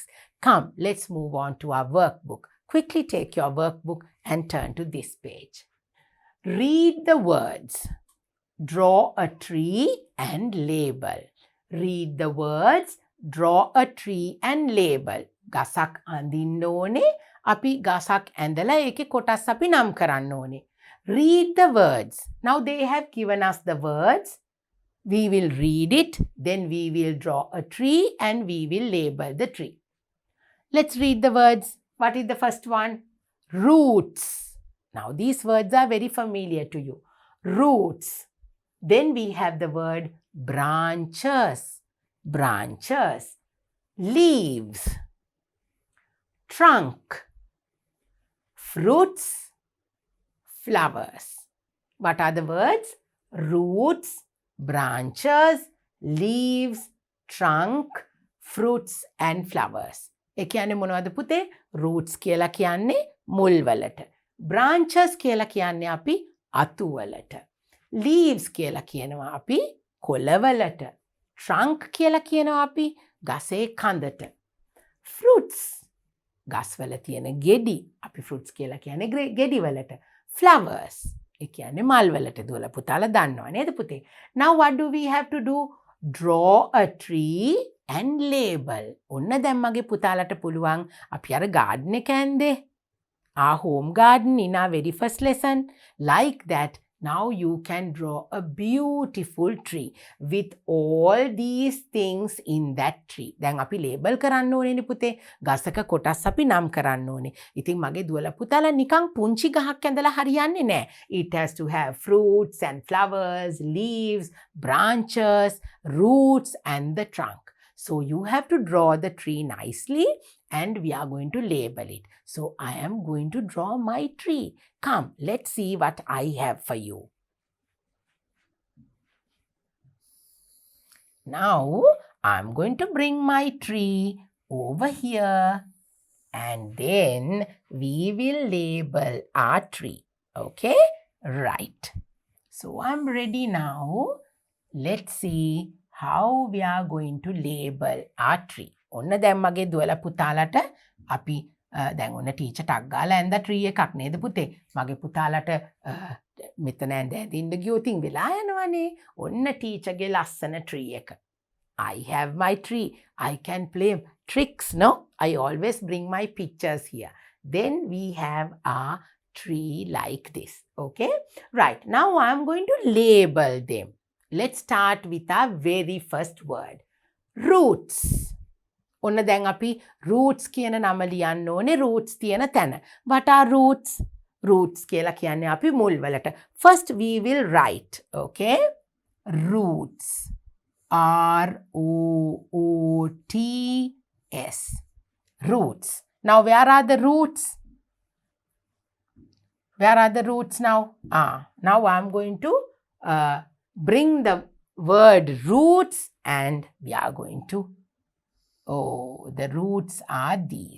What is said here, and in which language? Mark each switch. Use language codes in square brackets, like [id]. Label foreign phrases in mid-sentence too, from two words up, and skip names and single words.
[en] Come, let's move on to our workbook. Quickly take your workbook and turn to this page. Read the words. Draw a tree and label. Read the words. Draw a tree and label. [si] ගසක් අඳින්න ඕනේ. අපි ගසක් ඇඳලා ඒකේ කොටස් අපි නම් කරන්න ඕනේ. [en] Read the words. Now they have given us the words. We will read it. Then we will draw a tree and we will label the tree. Let's read the words. What is the first one? Roots. Now these words are very familiar to you. Roots. Then we have the word branches. Branches. Leaves. Trunk. Fruits. Flowers. What are the words? Roots, branches, leaves, trunk, fruits and flowers. [si] ඒ කියන්නේ මොනවද පුතේ? Roots කියලා කියන්නේ මුල් වලට. Branches කියලා කියන්නේ අපි අතු වලට. Leaves කියලා කියනවා අපි කොළ වලට. Trunk කියලා කියනවා අපි ගසේ කඳට. Fruits ගස්වල තියෙන ගෙඩි අපි fruits කියලා කියන්නේ ගෙඩි වලට. Flowers ඒ කියන්නේ මල් වලට දුවලා පුතාලා දන්නවා නේද පුතේ? [en] Now what do we have to do? Draw a tree and label. [si] ඔන්න දැන් මගේ පුතාලට පුළුවන් අපි අර garden එක ඇන්දේ. [en] Our home garden in our very first lesson. Like that, now you can draw a beautiful tree with all these things in that tree. [si] දැන් අපි label කරන්න ඕනේනේ පුතේ. ගසක කොටස් අපි නම් කරන්න ඕනේ. ඉතින් මගේ දුවලා පුතාලා නිකන් පුංචි ගහක් ඇඳලා හරියන්නේ නැහැ. [en] It has to have fruits and flowers, leaves, branches, roots and the trunk. So you have to draw the tree nicely and we are going to label it. So I am going to draw my tree. Come, let's see what I have for you. Now I'm going to bring my tree over here and then we will label our tree. Okay? Right. So I'm ready now. Let's see how we are going to label our tree. [si] ඔන්න දැන් මගේ දුවලා පුතාලට අපි දැන් ඔන්න ටීචර් ටක් ගාලා ඇඳ ට්‍රී එකක් නේද පුතේ? මගේ පුතාලට මෙතන ඇඳින්න ගියොතින් වෙලා යනවනේ. ඔන්න ටීචර්ගේ ලස්සන ට්‍රී එක. [en] I have my tree. I can play tricks, no? I always bring my pictures here. Then we have our tree like this. Okay? Right. Now I'm going to label them. Let's start with our very first word. Roots. [si] ඔන්න දැන් අපි roots කියන නම ලියන්න ඕනේ roots තියෙන තැන. [en] What are roots? [si] Roots කියලා කියන්නේ අපි මුල් වලට. [en] First we will write, okay? Roots. R-O-O-T-S. Roots. Now where are the roots? Where are the roots now? Now I'm going to bring the word roots and we are going to the roots are these.